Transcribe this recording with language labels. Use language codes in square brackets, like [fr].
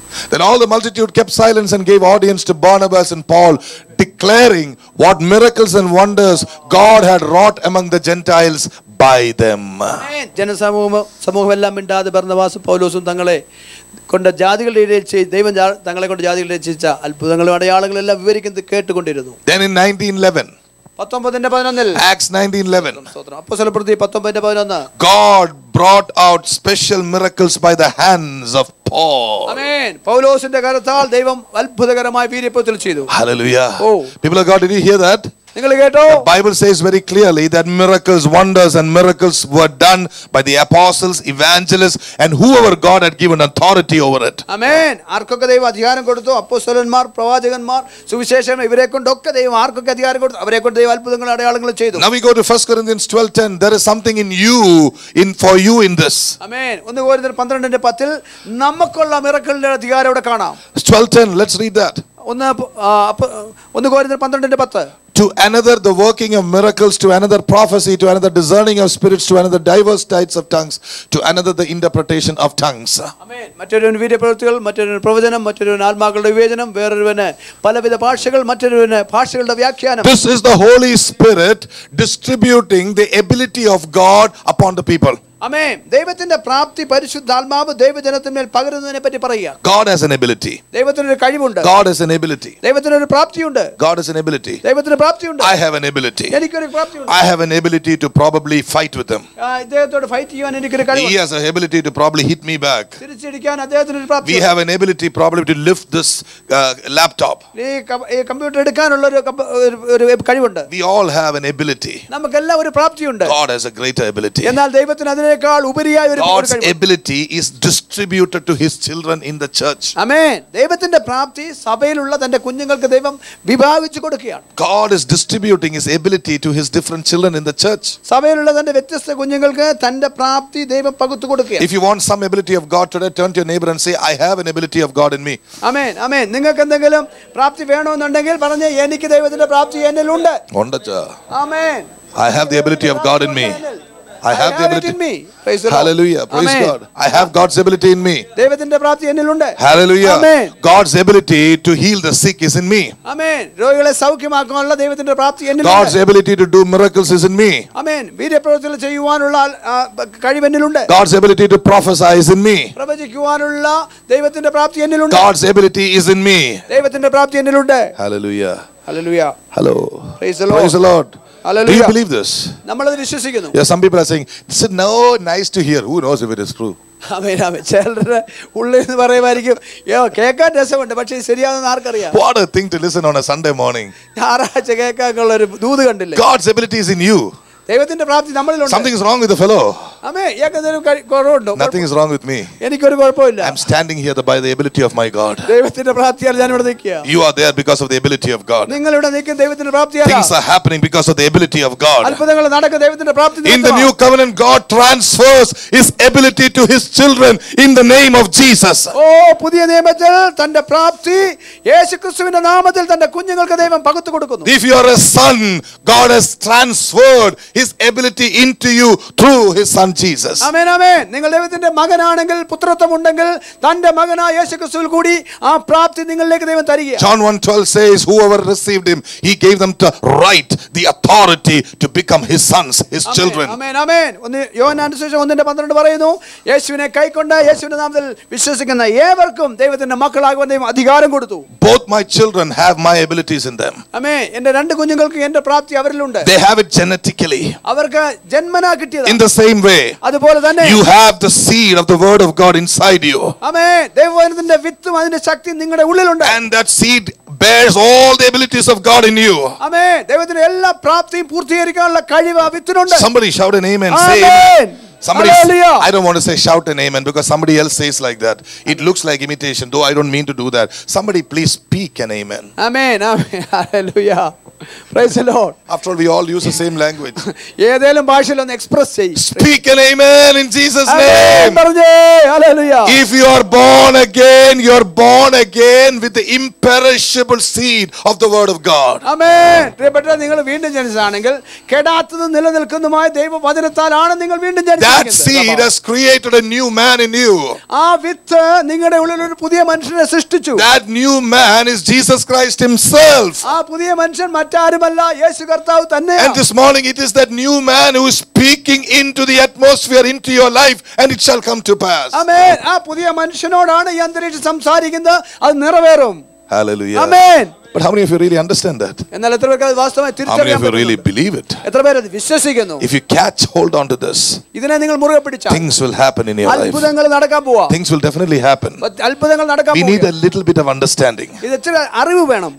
[en] Then all the multitude kept silence and gave audience to Barnabas and Paul, declaring what miracles and wonders God had wrought among the Gentiles by them. [ml] ജനസമൂഹമെല്ലാം മിണ്ടാതെ ബർന്നബാസും പൗലോസും തങ്ങളെ കൊണ്ട് ജാതികളുടെ ഇടയിൽ ദൈവം തങ്ങളെ കൊണ്ട് ജാതികളുടെ രക്ഷിച്ച അത്ഭുതങ്ങളും അടയാളങ്ങളും എല്ലാം വിവരിക്കുന്നത് കേട്ടുകൊണ്ടിരുന്നു. [en] Then in 19:11, 19:11 Acts 19:11, [ml] അപ്പോസ്തലപ്രവൃത്തി 19:11, [en] God brought out special miracles by the hands of Paul. [ml] ആമേൻ. പൗലോസിന്റെ കരത്താൽ ദൈവം അത്ഭുതകരമായ വീര്യപ്രവൃത്തികൾ ചെയ്തു. [en] Hallelujah. Oh. People of God, did you hear that? [ml] നിങ്ങൾ കേട്ടോ? [en] The Bible says very clearly that miracles, wonders and miracles were done by the apostles, evangelists and whoever God had given authority over it. [ml] ആമേൻ. ആർക്കൊക്കെ ദൈവം അധികാരം കൊടുത്തു, അപ്പോസ്തലന്മാർ, പ്രവാചകന്മാർ, സുവിശേഷം, ഇവരെ കൊണ്ടൊക്കെ ദൈവം ആർക്കൊക്കെ അധികാരം കൊടുത്തു, അവരെ കൊണ്ട് ദൈവം അത്ഭുതങ്ങളും അടയാളങ്ങളും ചെയ്തു. [en] Now we go to 1 Corinthians 12:10. There is something in you, for you in this. [ml] ആമേൻ. 1 കൊരിന്ത്യർ 12:10 നമുക്കുള്ള മിറക്കിളിന്റെ അധികാരം ഇവിടെ കാണാം. [en] 12:10. Let's read that. [ml] 1 കൊരിന്ത്യർ 12:10. [en] To another the working of miracles, to another prophecy, to another discerning of spirits, to another diverse types of tongues, to another the interpretation of tongues. [ml] ആമേൻ. മറ്റൊരുവന് വീര്യപ്രവൃത്തികൾ, മറ്റൊരുവന് പ്രവചനം, മറ്റൊരുവന് ആത്മാക്കളുടെ വിവേചനം, വേറൊരുവന് പലവിധ ഭാഷകൾ, മറ്റൊരുവന് ഭാഷകളുടെ വ്യാഖ്യാനം. [en] This is the Holy Spirit distributing the ability of God upon the people. [ml] ആമേൻ. ദൈവത്തിന്റെ പ്രാപ്തി പരിശുദ്ധാത്മാവ് ദൈവജനത്തിന്മേൽ പകരുന്നതിനെ പറ്റി പറയുക. [en] God has an ability. [ml] ദൈവത്തിനൊരു കഴിവുണ്ട്. [en] God has an ability. [ml] ദൈവത്തിനൊരു പ്രാപ്തിയുണ്ട്. [en] God has an ability. [ml] ദൈവത്തിന് പ്രാപ്തിയുണ്ട്. [en] I have an ability. [ml] എനിക്കൊരു പ്രാപ്തിയുണ്ട്. [en] I have an ability to probably fight with him. [ml] ഇദ്ദേഹത്തോട് ഫൈറ്റ് ചെയ്യാൻ എനിക്കൊരു കഴിവുണ്ട്. [en] He has an ability to probably hit me back. [ml] തിരിച്ചടിക്കാൻ അദ്ദേഹത്തിനൊരു പ്രാപ്തി. [en] We have an ability probably to lift this laptop. [ml] ഈ computer എടുക്കാനുള്ള ഒരു കഴിവുണ്ട്. [en] We all have an ability. [ml] നമുക്കെല്ലാം ഒരു പ്രാപ്തിയുണ്ട്. [en] God has a greater ability. [ml] എന്നാൽ ദൈവത്തിന് അതിനേക്കാൾ ഉപരിയായ ഒരു [en] God's ability is distributed to his children in the church. [ml] ആമേൻ. ദൈവത്തിന്റെ പ്രാപ്തി സഭയിലുള്ള തന്റെ കുഞ്ഞുങ്ങൾക്ക് ദൈവം വിഭാഗിച്ചു കൊടുക്കുകയാണ്. [en] God is distributing his ability to his different children in the church. [ml] സഭയിലുള്ള തന്റെ വ്യത്യസ്ത കുഞ്ഞുങ്ങൾക്ക് തന്റെ പ്രാപ്തി ദൈവം പകുത്തു കൊടുക്കുകയാണ്. [en] If you want some ability of God today, turn to your neighbor and say, I have an ability of God in me. [ml] ആമേൻ. ആമേൻ. നിങ്ങൾക്ക് എന്തെങ്കിലും പ്രാപ്തി വേണമെന്നുണ്ടെങ്കിൽ പറഞ്ഞേ, എനിക്ക് ദൈവത്തിന്റെ പ്രാപ്തി എന്നിലുണ്ട്. ആമേൻ. [en] I have the ability of God in me. I have the ability in me. Praise the Lord. Hallelujah. Praise Amen. God. I have God's ability in me. [ml] ദൈവത്തിന്റെ പ്രാപ്തി എന്നിലുണ്ട്. [en] Hallelujah. Amen. God's ability to heal the sick is in me. [ml] ആമേൻ. രോഗികളെ സൗഖ്യമാക്കാനുള്ള ദൈവത്തിന്റെ പ്രാപ്തി എന്നിലുണ്ട്. [en] God's ability to do miracles is in me. [ml] ആമേൻ. വീര്യപ്രവൃത്തികൾ ചെയ്യുവാനുള്ള കഴിവ് എന്നിലുണ്ട്. [en] God's ability to prophesy is in me. [ml] പ്രവചിക്കുവാനുള്ള ദൈവത്തിന്റെ പ്രാപ്തി എന്നിലുണ്ട്. [en] God's ability is in me. [ml] ദൈവത്തിന്റെ പ്രാപ്തി എന്നിലുണ്ട്. [en] Hallelujah. Hallelujah. Hello. Praise the Lord. Praise the Lord. Hallelujah. Do you believe this? [ml] നമ്മളത് വിശ്വസിക്കുന്നു. [en] Yeah, some people are saying, this is no nice to hear. Who knows if it is true? [ml] ആമേൻ. ആമേൻ. ചിലരുടെ ഉള്ളിൽ നിന്ന് പറയുമായിരിക്കും, കേൾക്കാൻ രസമുണ്ട്, പക്ഷേ ശരിയാണെന്ന് ആർക്കറിയാം. [en] What a thing to listen on a Sunday morning. [ml] ഞായറാഴ്ച കേൾക്കാനുള്ള ഒരു ദൂത് കണ്ടില്ലേ? [en] God's ability is in you. [ml] ദൈവത്തിന്റെ പ്രാപ്തി നമ്മളിലുണ്ട്. [en] Something is wrong with the fellow. [ml] ആമേൻ. ഏകദേശം കുറവുണ്ടോ? [en] Nothing is wrong with me. [ml] എനിക്കൊരു കുഴപ്പമില്ല. [en] I'm standing here by the ability of my God. [ml] ദൈവത്തിന്റെ പ്രാപ്തിയാൽ ഞാൻ ഇവിടെ നിൽക്കുക. [en] You are there because of the ability of God. [ml] നിങ്ങൾ ഇവിടെ നിൽക്കുന്ന ദൈവത്തിന്റെ പ്രാപ്തിയാൽ. [en] Things are happening because of the ability of God. [ml] അത്ഭുതങ്ങൾ നടക്കുന്ന ദൈവത്തിന്റെ പ്രാപ്തി. [en] In the new covenant, God transfers his ability to his children in the name of Jesus. [ml] ഓ, പുതിയ നിയമത്തിൽ തന്റെ പ്രാപ്തി യേശുക്രിസ്തുവിന്റെ നാമത്തിൽ തന്റെ കുഞ്ഞുങ്ങൾക്ക് ദൈവം പകുത്തു കൊടുക്കുന്നു. [en] If you are a son, God has transferred his ability into you through his son Jesus. [ml] ആമേൻ. ആമേൻ. നിങ്ങൾ ദൈവത്തിന്റെ മകനാണെങ്കിൽ, പുത്രത്വം ഉണ്ടെങ്കിൽ തന്റെ മകനായ യേശുക്രിസ്തുവിൽ കൂടി ആ പ്രാപ്തി നിങ്ങളിലേക്ക് ദൈവം തരികയാണ്. [en] John 1:12 says, whoever received him, he gave them the right, the authority to become his sons, his children. [ml] ആമേൻ. ആമേൻ. യോഹന്നാന്റെ സുവിശേഷം 1:12 പറയുന്നു, യേശുവിനെ കൈക്കൊണ്ട് യേശുവിന്റെ നാമത്തിൽ വിശ്വസിക്കുന്ന ഏവർക്കും ദൈവത്തിന്റെ മക്കളാകുവാൻ ദൈവം അധികാരം കൊടുത്തു. [en] Both my children have my abilities in them. [ml] ആമേൻ. എന്റെ രണ്ട് കുഞ്ഞുങ്ങൾക്ക് എന്റെ പ്രാപ്തി അവരിലുണ്ട്. [en] They have it genetically. [ml] അവർക്ക് ജന്മനാ കിട്ടിയതാണ്. [en] In the same way, [ml] അതുപോലെ തന്നെ [en] you have the seed of the word of God inside you. [ml] ആമേൻ. ദൈവവചനത്തിന്റെ വിത്തും അതിന്റെ ശക്തിയും നിങ്ങളുടെ ഉള്ളിലുണ്ട്. [en] And that seed bears all the abilities of God in you. [ml] ആമേൻ. ദൈവത്തിന്റെ എല്ലാ പ്രാപ്തിയും പൂർത്തീകരിക്കാനുള്ള കഴിവ് ആ വിത്തിനുണ്ട്. [en] Somebody shout an amen. Say [ml] amen. [en] Somebody, Hallelujah. I don't want to say shout an amen because somebody else says like that. It looks like imitation, though I don't mean to do that. Somebody please speak an amen. [ml] Amen. Amen. [en] Hallelujah. Praise the Lord. After all, we all use the same language. [ml] ഏതെങ്കിലും ഭാഷയിൽ ഒന്ന് express ചെയ്യ്. [en] Speak an amen in Jesus' name. Hallelujah. If you are born again, you are born again with the imperishable seed of the word of God. [ml] ആമേൻ. പ്രിയപ്പെട്ട, നിങ്ങൾ വീണ്ടും ജനിച്ചതാണെങ്കിൽ കെടാത്തതും നിലനിൽക്കുന്നതുമായ ദൈവവചനത്താലാണ് നിങ്ങൾ വീണ്ടും ജനിച്ചത്. [en] That seed has created a new man in you. [ml] ആ വിത്ത് നിങ്ങളുടെ ഉള്ളിൽ ഒരു പുതിയ മനുഷ്യനെ സൃഷ്ടിച്ചു. [en] That new man is Jesus Christ himself. [ml] ആ പുതിയ മനുഷ്യൻ മറ്റാരുമല്ല, യേശു കർത്താവ് തന്നെയാണ്. [en] And this morning it is that new man who is speaking into the atmosphere, into your life, and it shall come to pass. [ml] ആമേൻ. ആ പുതിയ മനുഷ്യനോടാണ് ഈ അന്തരീക്ഷം സംസാരിക്കുന്നത്, അത് നിറവേറും. [en] Hallelujah. [ml] Amen. [en] But how many of you really understand that? [ml] എന്നാൽ എത്ര പേർക്ക് അത് വാസ്തവമായി [en] How many [ml] തിരിച്ചറിയാൻ [en] of you really [ml] പറ്റുന്നു? [en] believe it? [ml] എത്ര പേര് അത് വിശ്വസിക്കുന്നു? [en] If you catch hold on to this, [ml] ഇതിനെ നിങ്ങൾ മുറുകെ പിടിച്ചാൽ [en] things will happen in your life. [ml] അത്ഭുതങ്ങൾ നടക്കാൻ പോവാ. [en] Things will definitely happen. [ml] അത്ഭുതങ്ങൾ നടക്കാൻ [en] We need [ml] പോവാ. [en] a little bit of understanding, [ml] ഇത് ഇച്ചിരി അറിവ് വേണം,